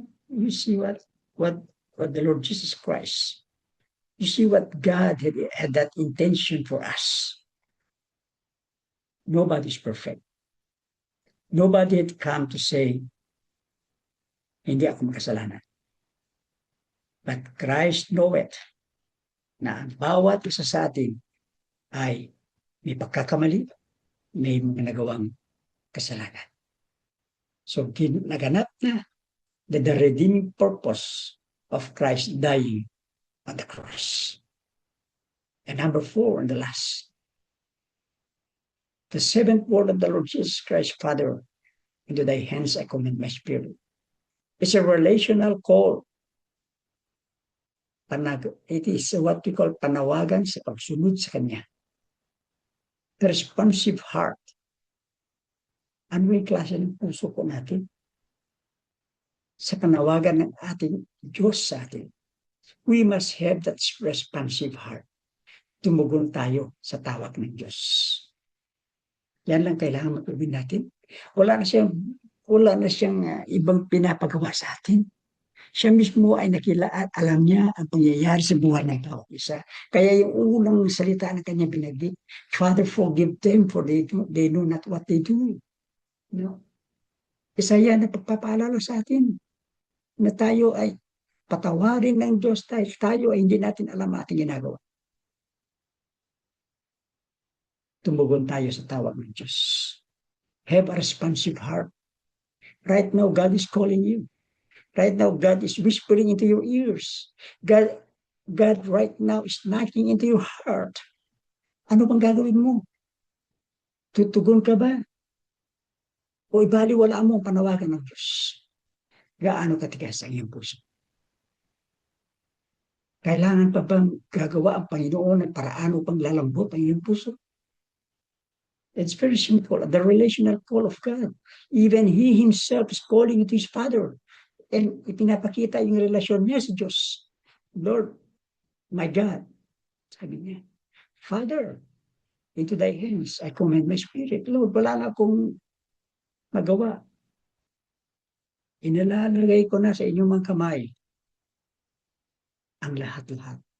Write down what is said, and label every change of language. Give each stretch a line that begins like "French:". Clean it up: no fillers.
English: You see what the Lord Jesus Christ, you see what God had that intention for us. Nobody's perfect. Nobody had come to say,
Filipino: hindi ako makasalanan.
English: But Christ knoweth
Filipino: na ang bawat isa sa atin ay may pagkakamali, may mga nagawang kasalanan.
English: So,
Filipino: naganap na
English: the redeeming purpose of Christ dying on the cross. And number 4, and the last, the seventh word of the Lord Jesus Christ, Father, into thy hands I commend my spirit. It's a relational call. It is what we call
Filipino: panawagan sa pagsunod sa Kanya.
English: The responsive heart.
Filipino: Ano yung klase ng puso po natin? Sa panawagan ng ating Diyos sa atin.
English: We must have that responsive heart.
Filipino: Tumugon tayo sa tawag ng Diyos. Yan lang kailangan matubin natin. Wala na siyang ibang pinapagawa sa atin. Siya mismo ay alam niya ang pangyayari sa buhay ng tao isa. Kaya yung unang salita na kanya binagit,
English: Father, forgive them for they know not what they do. No?
Filipino: Isa yan na pagpapaalala sa atin na tayo ay patawarin ng Diyos tayo ay hindi natin alam ating ginagawa. Tumugon tayo sa tawag ng Diyos.
English: Have a responsive heart. Right now, God is calling you. Right now, God is whispering into your ears. God right now is knocking into your heart.
Filipino: Ano bang gagawin mo? Tutugon ka ba? O ibaliwala mo ang panawagan ng Diyos? Gaano katigas ang iyong puso? Kailangan pa bang gagawa ang Panginoon ng paraan upang lalambot ang iyong puso?
English: It's very simple. The relational call of God. Even He Himself is calling to His Father. And
Filipino: ipinapakita yung relasyon niya sa Diyos.
English: Lord, my God,
Filipino: sabi niya,
English: Father, into thy hands I commend my spirit.
Filipino: Lord, wala na akong magawa. Inalalagay ko na sa inyong mga kamay ang lahat-lahat.